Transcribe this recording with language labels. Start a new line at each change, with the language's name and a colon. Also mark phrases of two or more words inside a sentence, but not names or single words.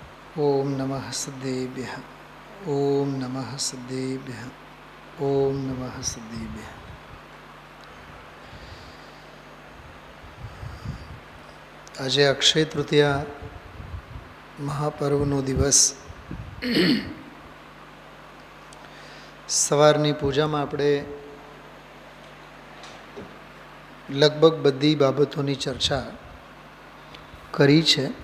Sanskrit: ओम नमः सद्देभ्यः। ओम नमः सद्देभ्यः। ओम नमः सद्देभ्यः।
Gujarati: આજે અક્ષય તૃતીયા મહાપર્વનો દિવસ. સવારની પૂજામાં આપણે લગભગ બધી બાબતોની ચર્ચા કરી છે.